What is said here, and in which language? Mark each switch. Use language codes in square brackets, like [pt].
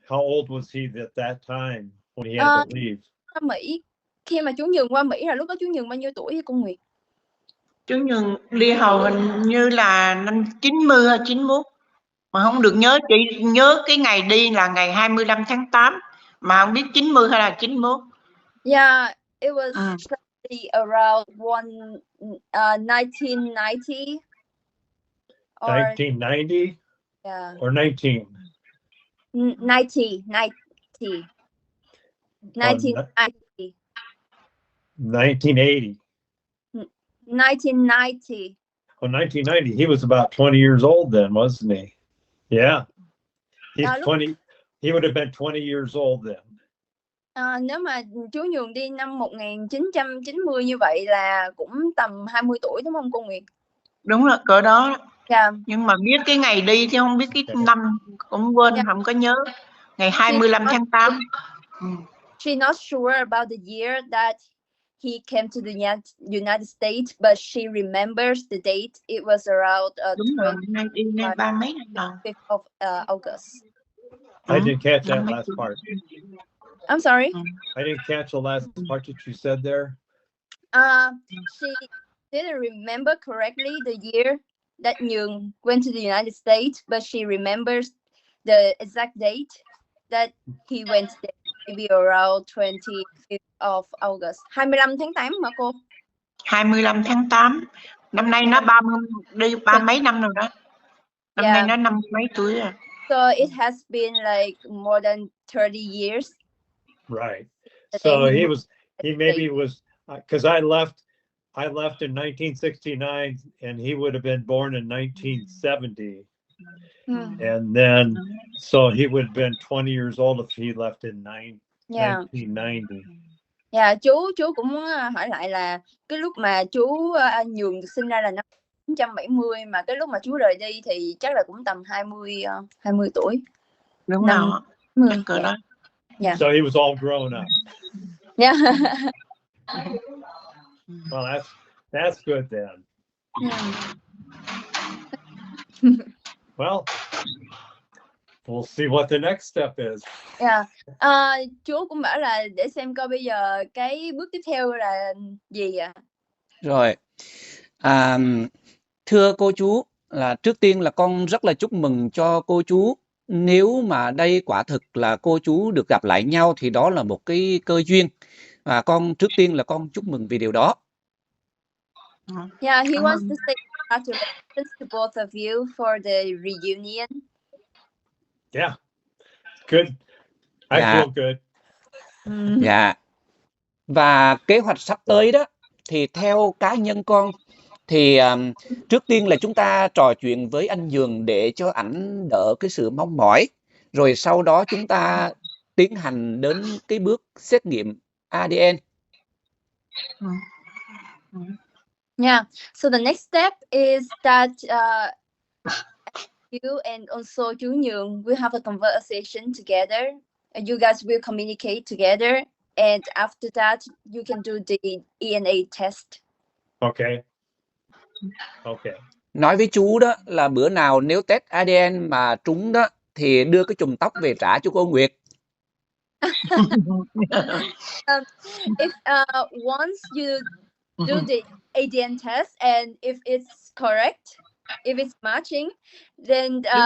[en] How old was he at that time when he had to leave? [vi] Mỹ, khi mà chú Nhường qua Mỹ là lúc đó chú Nhường bao nhiêu tuổi với cô Nguyệt? Chú Nhường đi hầu hình như là năm 90 hay 91. Mà không được nhớ, chỉ nhớ cái ngày đi là ngày 25 tháng 8, mà không biết 90 hay là 91. [en] Yeah, it was probably around 1990. 1990? Yeah. Or 19? 1990. 1990. 1980. 1990. Oh, 1990. He was about 20 years old then, wasn't he? Yeah. He's 20. He would have been 20 years old then. [vi] Nếu mà chú Nhường đi năm 1990 như vậy là cũng tầm 20 tuổi đúng không cô Nguyệt? Đúng rồi, cỡ đó. [en] Yeah. [vi] Nhưng mà biết cái ngày đi thì không biết cái năm, cũng quên, không có nhớ. Ngày 25 tháng 8. [en] She's not sure about the year that he came to the United States, but she remembers the date. It was around [vi] Đúng rồi, nay đi nay 30 mấy năm rồi. [en] 5th of August. I didn't catch that last part. I'm sorry. I didn't catch the last part that you said there. She didn't remember correctly the year that Nhường went to the United States, but she remembers the exact date that he went there, maybe around 25th of August. [vi] 25 tháng 8 mà cô? 25 tháng 8. Năm nay nó 30 mấy năm rồi đó. Năm nay nó 50 mấy tuổi rồi. [en] So it has been like more than 30 years. Right. So he maybe was, because I left in 1969 and he would have been born in 1970. And then, so he would have been 20 years old if he left in 1990. [vi] Chú cũng muốn hỏi lại là cái lúc mà chú Nhường được sinh ra là năm 1970, mà cái lúc mà chú rời đi thì chắc là cũng tầm 20 tuổi. Đúng rồi. 10. Đó. [en] So he was all grown up. Yeah. Well, that's good then. Well, we'll see what the next step is. [vi] Chú cũng bảo là để xem coi bây giờ cái bước tiếp theo là gì ạ? Rồi, thưa cô chú, là trước tiên là con rất là chúc mừng cho cô chú. Nếu mà đây quả thực là cô chú được gặp lại nhau thì đó là một cái cơ duyên. Và con trước tiên là con chúc mừng vì điều đó. [en] Yeah, he wants to say congratulations to both of you for the reunion. Yeah, good. I feel good. [vi] Dạ. Và kế hoạch sắp tới đó thì theo cá nhân con thì trước tiên là chúng ta trò chuyện với anh Nhường để cho ảnh đỡ cái sự mong mỏi. Rồi sau đó chúng ta tiến hành đến cái bước xét nghiệm ADN. [en] Yeah, so the next step is that you and also chú Nhường will have a conversation together. You guys will communicate together, and after that, you can do the DNA test. Okay. [vi] Nói với chú đó là bữa nào nếu test ADN mà trúng đó thì đưa cái chùm tóc về trả cho cô Nguyệt. [en] If once you do the ADN test and if it's correct, if it's matching, then